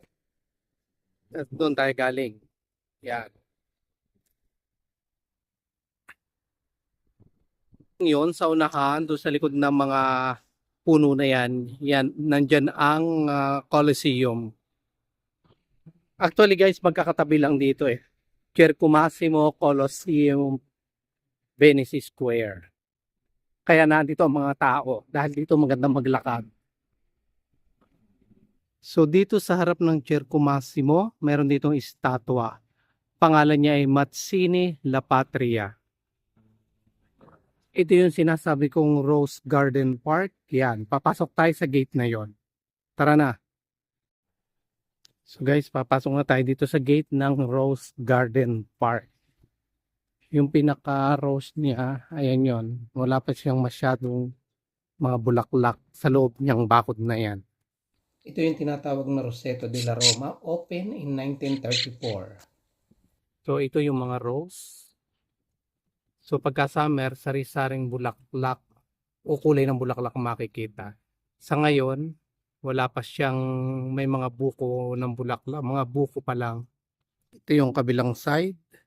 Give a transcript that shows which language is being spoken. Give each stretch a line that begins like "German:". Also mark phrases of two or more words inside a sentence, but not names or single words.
Filipino: At doon tayo galing. Yan. Yun, sa unahan, doon sa likod ng mga puno na yan, nandyan ang Colosseum.
English: Actually guys,
Filipino: magkakatabi lang dito eh. Cerco Massimo, Colosseum, Venice Square. Kaya nandito ang mga tao dahil dito magandang maglakad. So dito sa harap ng Cerco Massimo, meron ditong estatwa. Pangalan niya ay Mazzini La Patria. Ito yung sinasabi kong Rose Garden Park. Yan, papasok tayo sa gate na yon. Tara na.
English: So guys,
Filipino: papasok na tayo dito sa gate ng Rose Garden Park. Yung pinaka-rose niya, ayan yon. Wala pa siyang masyadong mga bulaklak sa loob niyang bakod na yan. Ito yung tinatawag na Roseto de la Roma,
English: open in 1934.
Filipino: So ito yung mga rose. So pagka summer, sari-saring bulaklak o kulay ng bulaklak makikita. Sa ngayon, wala pa siyang may mga buko ng bulaklak, mga buko pa lang. Ito yung kabilang side.